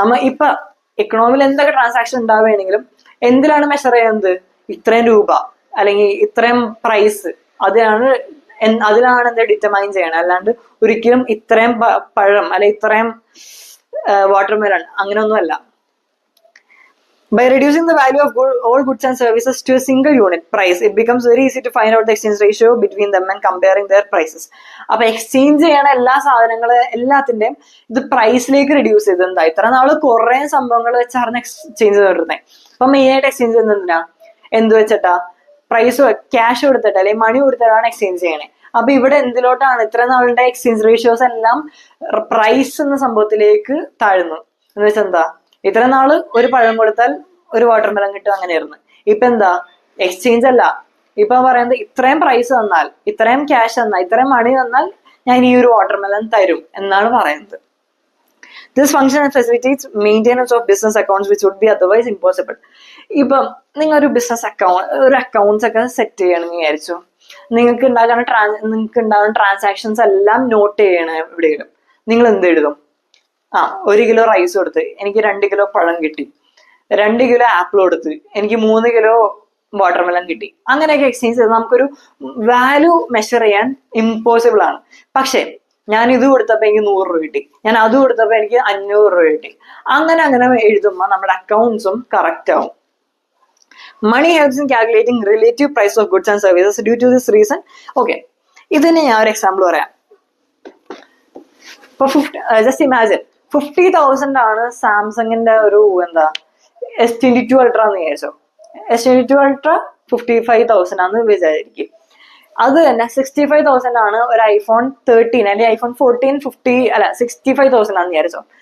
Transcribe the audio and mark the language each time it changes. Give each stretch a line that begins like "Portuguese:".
Malayalam: ഇപ്പൊ എക്കണോമിയിൽ എന്തൊക്കെ transaction ഉണ്ടാവുകയാണെങ്കിലും എന്തിലാണ് measure ചെയ്യുന്നത്? ഇത്രയും രൂപ അല്ലെങ്കിൽ ഇത്രയും പ്രൈസ്, അതിലാണ് എന്ത് ഡിറ്റർമൈൻ ചെയ്യണം. അല്ലാണ്ട് ഒരിക്കലും ഇത്രയും പഴം അല്ലെങ്കിൽ ഇത്രയും വാട്ടർമെലൺ അങ്ങനെയൊന്നുമല്ല.
English: By reducing the value of all goods and services to a single unit price, it becomes very easy to find out the exchange ratio between them and comparing their prices.
Malayalam: അപ്പൊ exchange ചെയ്യണ എല്ലാ സാധനങ്ങളും എല്ലാത്തിന്റെയും ഇത് പ്രൈസിലേക്ക് reduce ചെയ്ത് എന്താ ഇത്ര നാള് കുറെ സംഭവങ്ങൾ വെച്ചാണ് എക്സ്ചേഞ്ച് ചെയ്തിരുന്നത്. അപ്പൊ മെയിൻ ആയിട്ട് എക്സ്ചേഞ്ച് ചെയ്യുന്നത് എന്തിനാ? എന്ത് വെച്ചിട്ടാ? പ്രൈസ് ക്യാഷ് കൊടുത്തിട്ട് അല്ലെങ്കിൽ മണി കൊടുത്തിട്ടാണ് എക്സ്ചേഞ്ച് ചെയ്യണേ. അപ്പൊ ഇവിടെ എന്തിലോട്ടാണ്? ഇത്ര നാളുടെ എക്സ്ചേഞ്ച് റേഷ്യോസ് എല്ലാം പ്രൈസ് എന്ന സംഭവത്തിലേക്ക് താഴ്ന്നു. എന്ന് വെച്ചാൽ എന്താ? ഇത്ര നാള് ഒരു പഴം കൊടുത്താൽ ഒരു വാട്ടർമെലൺ കിട്ടും, അങ്ങനെയായിരുന്നു. ഇപ്പൊ എന്താ? എക്സ്ചേഞ്ച് അല്ല, ഇപ്പൊ പറയുന്നത് ഇത്രയും പ്രൈസ് തന്നാൽ, ഇത്രയും ക്യാഷ് തന്നാൽ, ഇത്രയും മണി തന്നാൽ ഞാൻ ഈ ഒരു വാട്ടർമെലൺ തരും എന്നാണ് പറയുന്നത്.
English: This function facilitates maintenance of business accounts which would be otherwise impossible.
Malayalam: ഇപ്പം നിങ്ങൾ ഒരു ബിസിനസ് അക്കൗണ്ട്സ് ഒക്കെ സെറ്റ് ചെയ്യണമെന്ന് വിചാരിച്ചു. നിങ്ങൾക്ക് ഉണ്ടാകുന്ന ട്രാൻസാക്ഷൻസ് എല്ലാം നോട്ട് ചെയ്യണം എവിടെയെങ്കിലും. നിങ്ങൾ എന്ത് എഴുതും? 1 കിലോ റൈസ് കൊടുത്ത് എനിക്ക് 2 കിലോ പഴം കിട്ടി, 2 കിലോ ആപ്പിൾ കൊടുത്ത് എനിക്ക് 3 കിലോ വാട്ടർമെലൺ കിട്ടി. അങ്ങനെയൊക്കെ എക്സ്ചേഞ്ച് ചെയ്ത് നമുക്കൊരു വാല്യൂ മെഷർ ചെയ്യാൻ ഇമ്പോസിബിൾ ആണ്. പക്ഷെ ഞാൻ ഇത് കൊടുത്തപ്പോ എനിക്ക് 100 രൂപ കിട്ടി, ഞാൻ അത് കൊടുത്തപ്പോ എനിക്ക് 500 രൂപ കിട്ടി. അങ്ങനെ എഴുതുമ്പോൾ നമ്മുടെ അക്കൗണ്ട്സും കറക്റ്റ് ആവും.
English: Money helps in calculating relative price of goods and services due to this reason.
Malayalam: Okay, ഇതിന് ഞാൻ ഒരു എക്സാമ്പിൾ പറയാം. ഇപ്പൊ ജസ്റ്റ് ഇമാജിൻ 50,000 ആണ് സാംസങ്ങിന്റെ ഒരു S22 Ultra എന്ന് വിചാരിച്ചോ. S22 Ultra 55,000 ആണെന്ന് വിചാരിക്കും. അത് തന്നെ 65,000 ആണ് ഒരു iPhone 13 അല്ലെങ്കിൽ iPhone 14 65,000 ആണെന്ന് വിചാരിച്ചോ.